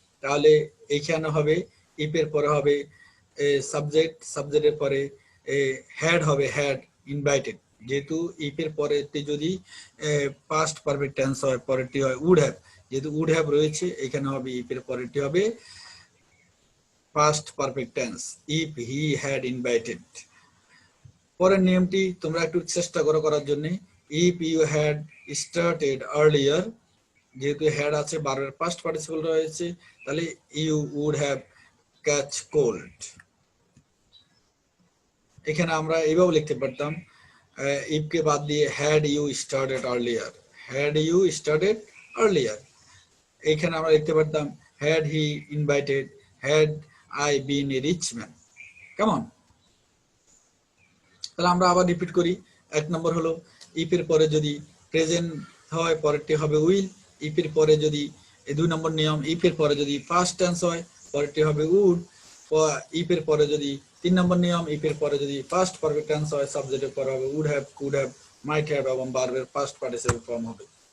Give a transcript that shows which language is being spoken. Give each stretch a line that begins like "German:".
Bangla: তাহলে এইখানে হবে ইফ এর পরে হবে সাবজেক্ট, সাবজেক্টের পরে হ্যাড হবে, হ্যাড ইনভাইটেড। যেহেতু ইফ এর পরেরটি যদি পাস্ট পারফেক্ট টেন্স হয় পরেরটি হয় উড হ্যাভ, যেহেতু উড হ্যাভ রয়েছে এখানে হবে ইফ এর পরেরটি হবে
English: past perfect tense if he had invited।
Bangla: পরের নিয়মটি তোমরা একটু চেষ্টা করো করার জন্য।
English: if you had started earlier,
Bangla: যেহেতু had আছে বারবার past participle রয়েছে তাহলে
English: you would have catch cold।
Bangla: এখানে আমরা এইভাবে লিখতে পারতাম if কে বাদ দিয়ে
English: had you started earlier, had you started earlier।
Bangla: এখানে আমরা লিখতে পারতাম
English: had he invited, had I been a rich man।
Bangla: কেমন? তাহলে আমরা আবার রিপিট করি। এক নম্বর হলো ইফ এর পরে যদি প্রেজেন্ট হয় পরেরটি হবে উইল। ইফ এর পরে যদি দুই নম্বর নিয়ম ইফ এর পরে যদি পাস্ট টেন্স হয় পরেরটি হবে উড। ইফ এর পরে যদি তিন নম্বর নিয়ম ইফ এর পরে যদি পাস্ট পারফেক্ট টেন্স হয় সাবজেক্টের পরে হবে would have, could have, might have এবং ভার্বের পাস্ট পার্টিসিপল ফর্ম হবে।